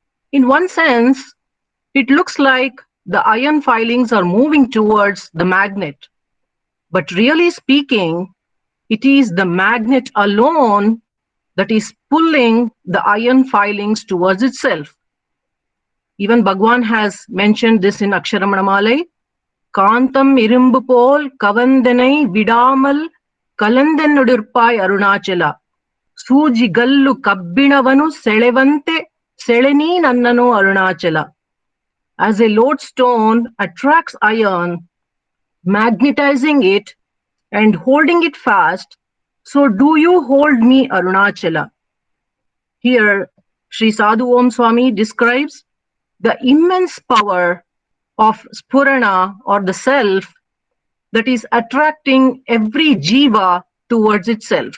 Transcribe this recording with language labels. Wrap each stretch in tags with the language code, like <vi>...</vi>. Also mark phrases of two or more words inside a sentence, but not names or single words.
<en>In one sense, it looks like the iron filings are moving towards the magnet. But really speaking, it is the magnet alone that is pulling the iron filings towards itself. Even Bhagwan has mentioned this in Aksharamanamale.</en> <ta>காந்தம் இரும்பு போல் கவந்தனை விடாமல் கலந்தனுடுர்பை அருணாசலா.</ta> <te>సూజి గల్లు కబ్బినవాను సెలెవంటే సెలేని నన్నను అరుణాచల.</te> <en>As a lodestone attracts iron, magnetizing it and holding it fast, so do you hold me, Arunachala. Here, Sri Sadhu Om Swami describes the immense power of Spurana or the self that is attracting every jiva towards itself.</en>